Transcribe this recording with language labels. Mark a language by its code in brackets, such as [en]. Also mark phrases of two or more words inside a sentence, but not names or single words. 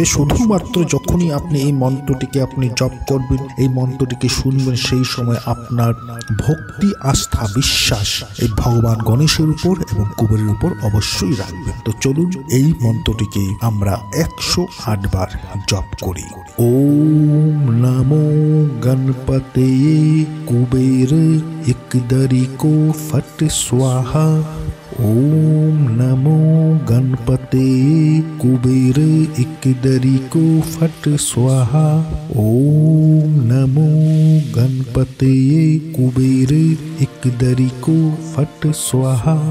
[bn] শুধুমাত্র যখনই আপনি এই মন্ত্রটিকে আপনি জপ করবেন, এই মন্ত্রটিকে শুনবেন, সেই সময় আপনার ভক্তি, আস্থা, বিশ্বাস এই ভগবান গণেশের উপর এবং কুবেরের উপর অবশ্যই রাখবেন। তো চলুন এই মন্ত্রটিকে আমরা 108 বার জপ করি। [sa] ওম নমো গণপতে কুবের একদরি কো ফট স্বাহা। ओम नमो गणपते कुबेर एकदरी को फट स्वाहा। ओम नमो गणपते कुबेर एकदरी को फट स्वाहा।